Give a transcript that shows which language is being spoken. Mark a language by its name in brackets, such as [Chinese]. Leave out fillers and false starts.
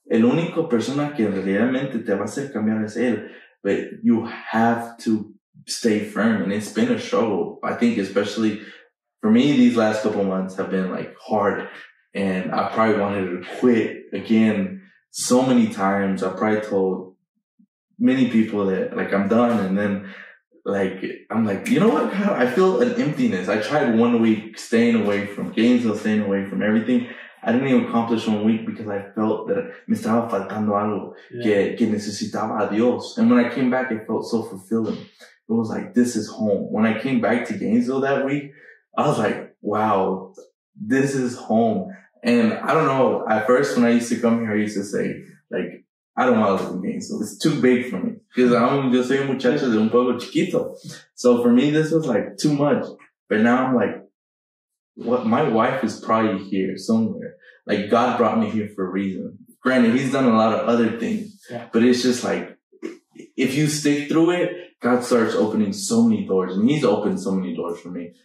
[Spanish] El único persona que realmente te va a hacer cambiar es él. [English] But you have to stay firm. And it's been a struggle. I think especially for me, these last couple months have been like hard. And I probably wanted to quit again so many times. I probably told many people that like I'm done. And then like, I'm like, you know what? I feel an emptiness. I tried 1 week staying away from Gainesville, staying away from everything. I didn't even accomplish 1 week because I felt that [Spanish] me estaba faltando algo, que necesitaba a Dios. [English] And when I came back, it felt so fulfilling. It was like, this is home. When I came back to Gainesville that week, I was like, wow, this is home. And I don't know, at first when I used to come here, I used to say, like, I don't want to live in Gainesville. It's too big for me. Because [Spanish] yo soy un muchacho de un pueblo chiquito. [English] So for me, this was like too much. But now I'm like, what? My wife is probably here somewhere. Like God brought me here for a reason. Granted, he's done a lot of other things, but it's just like, if you stick through it, God starts opening so many doors, and he's opened so many doors for me.